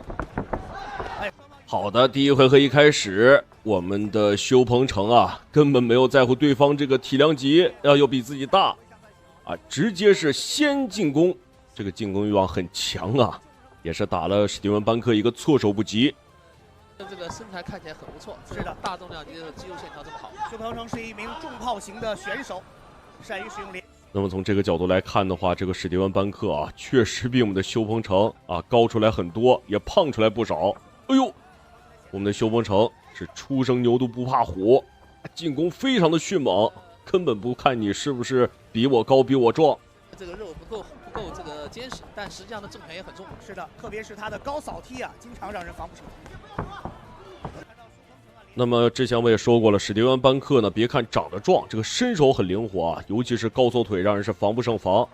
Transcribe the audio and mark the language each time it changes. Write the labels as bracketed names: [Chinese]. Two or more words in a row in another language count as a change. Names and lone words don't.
[Chinese] 好的，第1回合一開始，我們的邱鵬程啊，根本沒有在乎對方這個體量級要比自己大啊，直接是先進攻，這個進攻欲望很強啊，也是打了史蒂文·班克一個措手不及。這個身材看起來很不錯，是的，大重量級的肌肉線條這麼好。邱鵬程是一名重炮型的選手，善於使用連。那麼從這個角度來看的話，這個史蒂文·班克啊，確實比我們的邱鵬程啊高出來很多，也胖出來不少。哎呦！我們的邱鵬程是初生牛犢不怕虎，進攻非常的迅猛，根本不看你是不是比我高比我壯。這個肉不夠這個堅實，但實際上的正拳也很重。是的，特別是他的高掃踢啊，經常讓人防不勝防。那麼之前我也說過了，史蒂文·班克呢，別看長得壯，這個身手很靈活啊，尤其是高掃腿讓人是防不勝防。